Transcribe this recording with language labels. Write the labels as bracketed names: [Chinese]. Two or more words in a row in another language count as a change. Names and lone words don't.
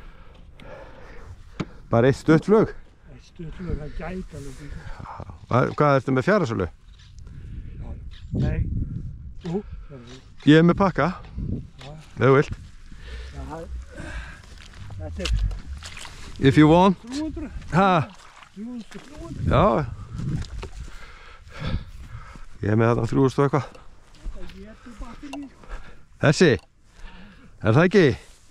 [Icelandic] Bara eitt stutt flug. Eitt stutt flug, það gæti alveg gengið. Hvað ertu með fjárasölu? Nei. Jú. Ég er með pakka. Ef þú vilt. Þetta er [English] If you want. [Icelandic] 300. Ha. 300. Já. Ég er með þarna 3000 og eitthvað. Þetta getur batterið. Þessi. Er það ekki?